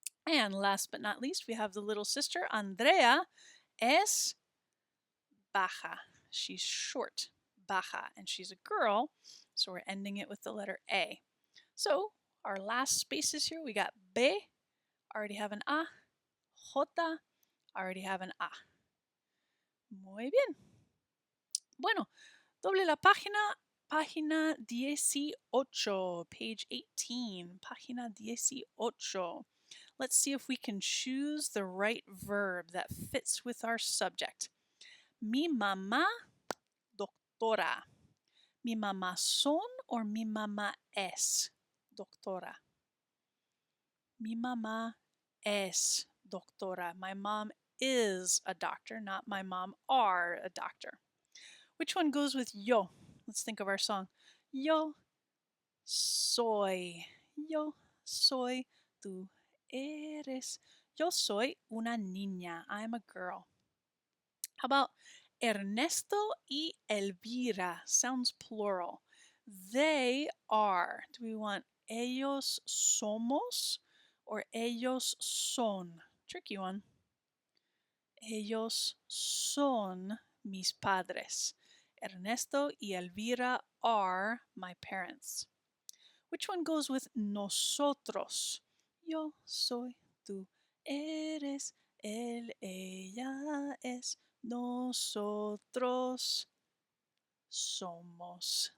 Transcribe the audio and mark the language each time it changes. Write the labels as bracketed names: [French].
[English] And last but not least, we have the little sister, Andrea [Spanish] es baja. [English] She's short, baja, and she's a girl, so we're ending it with the letter A. So our last spaces here, we got B, already have an A, J, already have an A. [Spanish] Muy bien. Bueno, doble la página, página 18, [English] page 18, [Spanish] página 18. [English] Let's see if we can choose the right verb that fits with our subject. [Spanish] Mi mamá, doctora. Mi mamá son or mi mamá es doctora? Mi mamá es doctora. [English] My mom is a doctor, not my mom are a doctor. Which one goes with yo? Let's think of our song. [Spanish] Yo soy. Yo soy. Tú eres. Yo soy una niña. [English] I'm a girl. How about [Spanish] Ernesto y Elvira? [English] Sounds plural. They are. Do we want [Spanish] ellos somos [English] or [Spanish] ellos son? [English] Tricky one. [Spanish] Ellos son mis padres. [English] Ernesto y Elvira are my parents. Which one goes with nosotros? [Spanish] Yo soy, tú eres, él, ella es, nosotros somos.